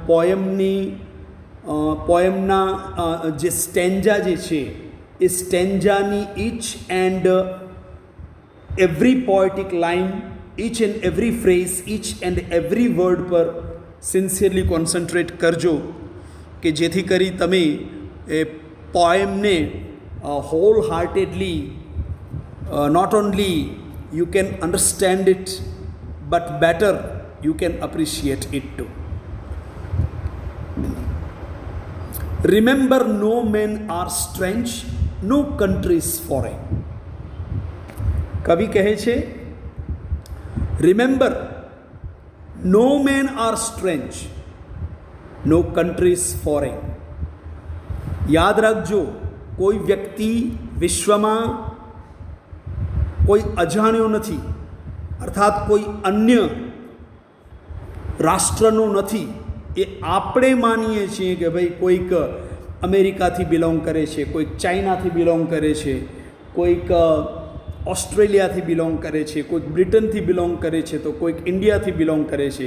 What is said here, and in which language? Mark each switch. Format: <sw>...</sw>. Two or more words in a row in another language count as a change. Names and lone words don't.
<gu>પોયમના જે સ્ટેન્જા જે છે એ સ્ટેન્જાની</gu> <en>each and every poetic line, each and every phrase, each and every word પર sincerely concentrate</en> <gu>કરજો કે જેથી કરી તમે એ પોએમને</gu> <en>whole heartedly not only you can understand it but better you can appreciate it too. Remember, no men are strange, no country is foreign.</en> <gu>કવિ કહે છે,</gu> <en>remember, no men are strange, no country is foreign.</en> <gu>યાદ રાખજો, કોઈ વ્યક્તિ વિશ્વમાં કોઈ અજાણ્યો નથી, અર્થાત કોઈ અન્ય રાષ્ટ્રનો નથી. એ આપણે માનીએ છીએ કે ભાઈ કોઈક અમેરિકાથી બિલોંગ કરે છે, કોઈક ચાઇનાથી બિલોંગ કરે છે, કોઈક ઓસ્ટ્રેલિયાથી બિલોંગ કરે છે, કોઈક બ્રિટનથી બિલોંગ કરે છે, તો કોઈક ઇન્ડિયાથી બિલોંગ કરે છે.</gu>